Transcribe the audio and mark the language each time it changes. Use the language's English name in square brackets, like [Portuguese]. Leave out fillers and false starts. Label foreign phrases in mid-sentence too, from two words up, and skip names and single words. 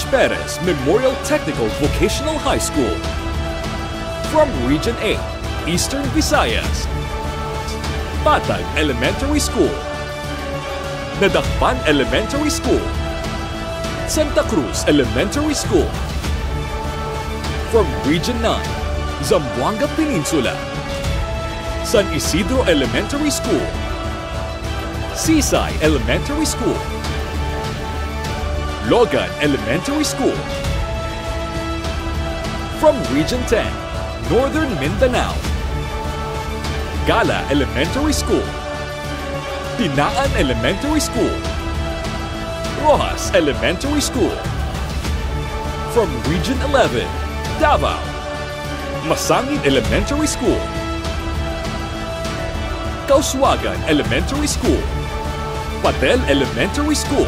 [English] Perez Memorial Technical Vocational High School. From Region 8, Eastern Visayas, Patag Elementary School, Nadakpan Elementary School, Santa Cruz Elementary School. From Region 9, Zamboanga Peninsula, San Isidro Elementary School, Sisay Elementary School, Logan Elementary School. From Region 10, Northern Mindanao, Gala Elementary School, Tinaan Elementary School, Rojas Elementary School. From Region 11, Davao, Masangin Elementary School, Kauswagan Elementary School, Patel Elementary School.